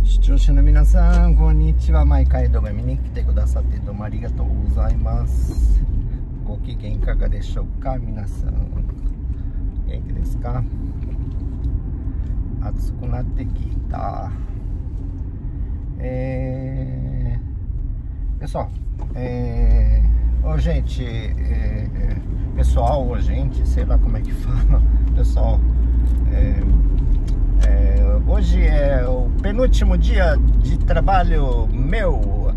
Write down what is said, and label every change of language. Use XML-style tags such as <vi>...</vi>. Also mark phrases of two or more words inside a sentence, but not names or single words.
<ja>聴者の皆さん、こんにちは。毎回動画見に来てくださってどうもありがとうございます。ご機嫌いかがでしょうか皆さん。元気ですか？暑くなってきた。</ja> <pt>Pessoal, pessoal ou gente, sei lá como é que fala, pessoal, hoje é o penúltimo dia de trabalho meu.</pt>